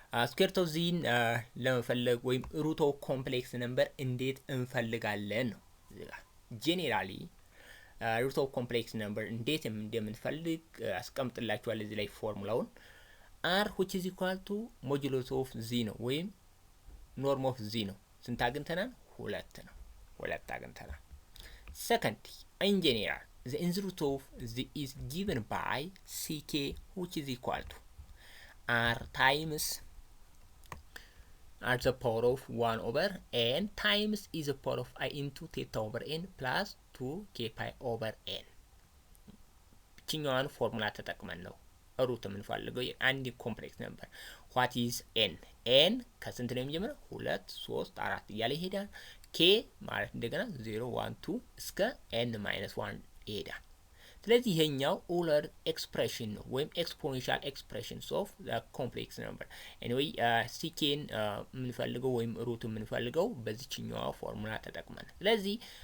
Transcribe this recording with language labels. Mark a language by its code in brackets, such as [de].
[am] ስኩዌር ሩት ኦፍ ዚን ለመፈለግ ወይም ሩት ኦፍ ኮምፕሌክስ ነምበር እንዴት እንፈልጋለን ነው። ጄኔራሊ ሩት ኦፍ ኮምፕሌክስ ነምበር እንዴት እንደምንፈልግ አስቀምጥላችኋል እዚህ ላይ ፎርሙላውን። አር [en] which is equal to [am] ሞጁለስ ኦፍ ዚ ነው ወይም ኖርም ኦፍ ዚ ነው። ስንት አግኝተናል? 2 ነው። 2 አግኝተናል። [en] ሰከንድ ኢን ጄኔራል the nth root of z is given by ck which is equal to r times r the power of 1 over n times e the power of I into theta over n plus 2k pi over n። [am] ችኛዋን ፎርሙላ ተጠቅመን ነው ሩት የምንፈልገው የአንድ ኮምፕሌክስ ነምበር። [en] what is n? [am] n ከስንት ነው የሚጀምረው? 2 3 4 እያለ ይሄዳል። k ማለት እንደገና 0 1 2 እስከ n - 1 ይሄዳል። ስለዚህ ይሄኛው ኦለር ኤክስፕሬሽን ነው ወይም [en] ኤክስፖኔንሻል ኤክስፕሬሽንስ ኦፍ ዘ ኮምፕሌክስ ነምበር። [am] ኤኒዌይ ሲኬን የምንፈልገው ወይም ሩት የምንፈልገው በዚህኛው ፎርሙላ ተጠቅመን። ስለዚህ